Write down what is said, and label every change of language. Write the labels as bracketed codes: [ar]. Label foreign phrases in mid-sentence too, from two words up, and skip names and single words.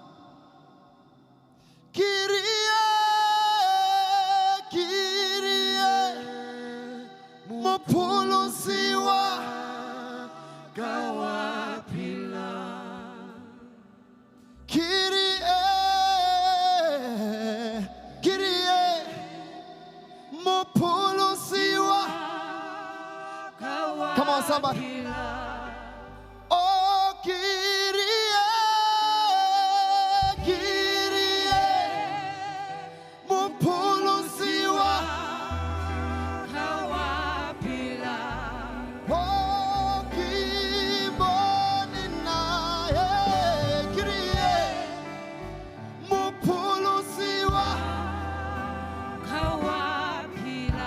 [st] Kyrie, mpholosi waka waphila. Kyrie, mpholosi waka. [en] Come on, somebody. Oh, Kyrie, [st] mpholosi waka waphila. Oh, Kimonina, Kyrie, mpholosi waka waphila.